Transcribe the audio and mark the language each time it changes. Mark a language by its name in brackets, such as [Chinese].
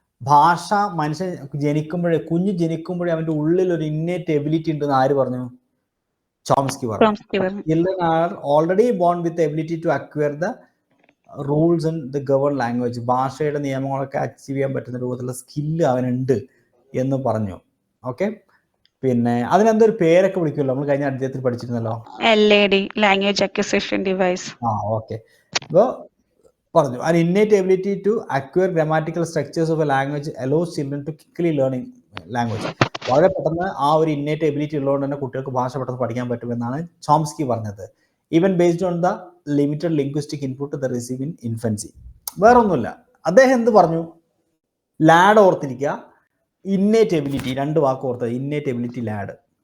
[Malayalam] ഭാഷ മനുഷ്യൻ കുഞ്ഞ് ജനിക്കുമ്പോഴേ അവന്റെ ഉള്ളിൽ ഒരു ഇന്നേറ്റ് എബിലിറ്റി ഉണ്ടെന്ന് ആര് പറഞ്ഞു? ചോംസ്കി പറഞ്ഞു. [English] Children are already born with the ability to acquire the rules and the governed language. [Malayalam] ഭാഷയുടെ നിയമങ്ങളൊക്കെ അച്ചീവ് ചെയ്യാൻ പറ്റുന്ന രൂപത്തിലുള്ള സ്കില്ല് അവനുണ്ട് എന്ന് പറഞ്ഞു. ഓക്കെ, പിന്നെ അതിനെന്തൊരു പേരൊക്കെ വിളിക്കുമല്ലോ, നമ്മൾ കഴിഞ്ഞ അധ്യായത്തിൽ പഠിച്ചിരുന്നല്ലോ, [English] LAD, language acquisition device. Okay. [Malayalam] അപ്പോൾ പറഞ്ഞു [English] an innate ability to acquire grammatical structures of a language allows children to quickly learning language. [Malayalam] വളരെ പെട്ടെന്ന് ആ ഒരു ഇന്നേറ്റ് എബിലിറ്റി ഉള്ളതുകൊണ്ട് തന്നെ കുട്ടികൾക്ക് ഭാഷ പെട്ടെന്ന് പഠിക്കാൻ പറ്റുമെന്നാണ് ചോംസ്കി പറഞ്ഞത്. [English] Even based on the limited linguistic input they receive in infancy. [Malayalam] വേറൊന്നുമില്ല, അദ്ദേഹം എന്ത് പറഞ്ഞു? ലാഡ് ഓർത്തിരിക്കുക, ഇന്നേറ്റ് എബിലിറ്റി, 2 വാക്ക് ഓർത്തത്, ഇന്നേറ്റ് എബിലിറ്റി, ലാഡ്.